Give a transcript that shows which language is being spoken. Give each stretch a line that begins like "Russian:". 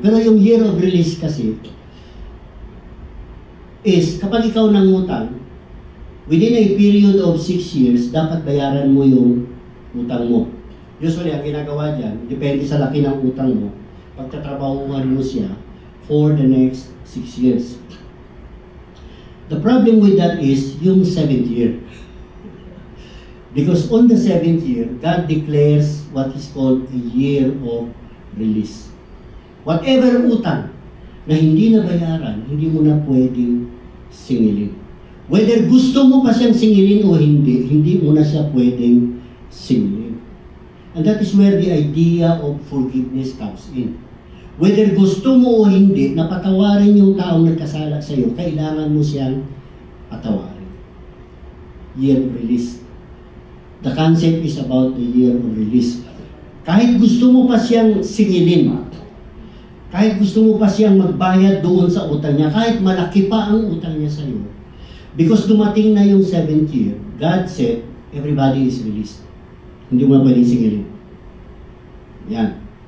Filipino: Pero yung
English: year of release
Filipino: kasi, is kapag ikaw nangutang,
English: within a period of 6 years,
Filipino: dapat bayaran mo yung utang mo. Usually, ang ginagawa dyan, depende sa laki ng utang mo, pagtatrabahuan mo siya
English: for the next 6 years. The problem with that is yung 7th year. Because on the 7th year, God declares what is called a year of release. Whatever
Filipino: utang na hindi na bayaran, hindi mo na pwedeng singilin. Whether gusto mo pa siyang singilin o hindi, hindi mo na siya pwedeng singilin.
English: And that is where the idea of forgiveness comes in.
Filipino: Whether gusto mo o hindi, napatawarin yung taong nagkasala sa iyo, kailangan mo siyang patawarin.
English: Year of release. The concept is about the year of release.
Filipino: Kahit gusto mo pa siyang singilin, kahit gusto mo pa siyang magbayad doon sa utang niya, kahit malaki pa ang utang niya sa iyo, because dumating na yung 7th year,
English: God said, everybody is released.
Filipino: Hindi mo na pwedeng singilin. Yan.